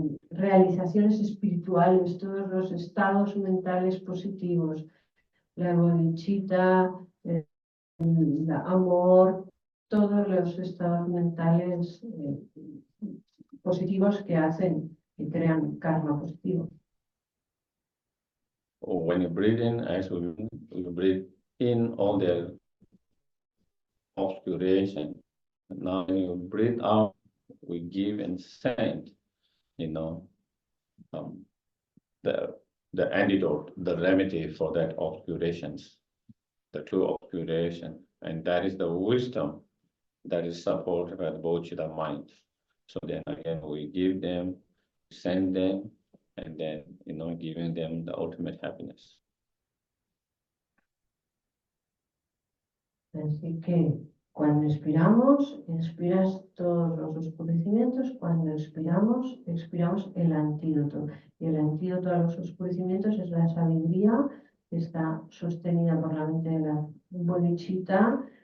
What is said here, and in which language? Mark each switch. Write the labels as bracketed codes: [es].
[es] realizaciones espirituales, todos los estados mentales positivos, la bodhicitta, el amor, todos los estados mentales positivos que crean karma positivo. [en] When you breathe in, as we breathe in all the obscuration. Now when you breathe out, we give and send, the antidote, the remedy for that obscurations, the true obscuration, and that is the wisdom that is supported by the bodhicitta mind. So then again, we give them, send them, and then, giving them the ultimate happiness. [es] Así que cuando inspiramos, inspiras todos los oscurecimientos. Cuando expiramos, expiramos el antídoto. Y el antídoto a los oscurecimientos es la sabiduría que está sostenida por la mente de la bodhicitta.